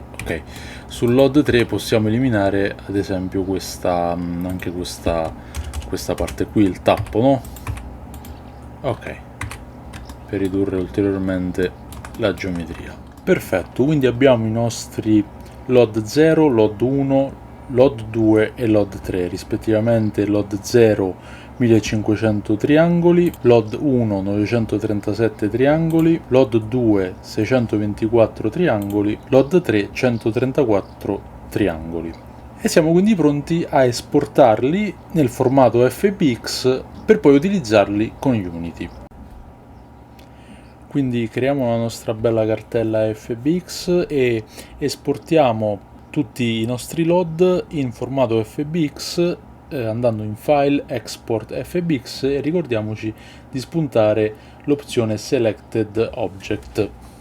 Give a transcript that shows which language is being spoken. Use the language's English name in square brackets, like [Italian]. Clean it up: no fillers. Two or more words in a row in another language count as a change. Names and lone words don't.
[Italian] Ok, sul LOD 3 possiamo eliminare ad esempio questa anche questa parte qui, il tappo, no? Ok, per ridurre ulteriormente la geometria. Perfetto, quindi abbiamo i nostri LOD 0, LOD 1, LOD 2 e LOD 3, rispettivamente LOD 0 1500 triangoli, LOD 1 937 triangoli, LOD 2 624 triangoli, LOD 3 134 triangoli. E siamo quindi pronti a esportarli nel formato FBX per poi utilizzarli con Unity. Quindi creiamo la nostra bella cartella FBX e esportiamo tutti i nostri LOD in formato FBX andando in File, Export FBX e ricordiamoci di spuntare l'opzione [English] Selected Object.